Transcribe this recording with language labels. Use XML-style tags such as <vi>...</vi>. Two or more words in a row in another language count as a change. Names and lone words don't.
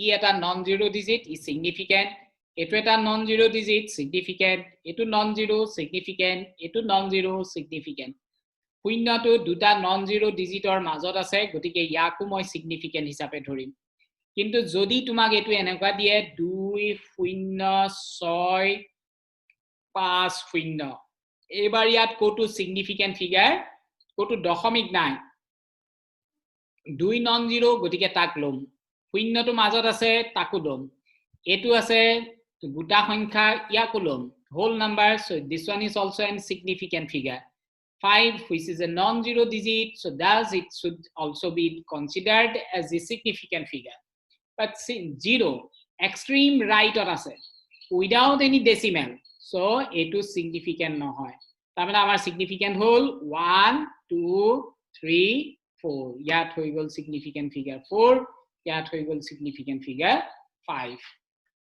<as>এটা</as> <en>non zero digit</en> <as>ই significant এটো এটা</as> <en>non zero digit significant</en> <as>এটো</as> <en>non zero significant</en> <as>এটো</as> <en>non zero significant</en> <as>শূন্যটো দুটা</as> <en>non zero digit</en> <as>মাজত আছে গতিকে ইয়াকো মই significant হিচাপে ধৰিম কিন্তু যদি তোমাক এটো এনেকুৱা দিয়ে 2.065 এবাৰ ইয়াত কোটো</as> <en>significant figure</en> <as>কোটো দশমিক নাই 2</as> <en>non zero</en> <as>গতিকে তাক লম শূন্যটো মাজত আছে তাকো লম এটো আছে গোটা সংখ্যা ইয়াকো লম</as> <en>whole number so this one is also an significant figure 5 which is a non-zero digit so thus it should also be considered as a significant figure but 0 extreme right or ase without any decimal so etu significant</en> <as>নহয় তাৰমানে আমাৰ significant হল 1 2 3 4 ইয়াত হৈ গল significant figure 4 ইয়াত হৈ গল significant figure 5</as>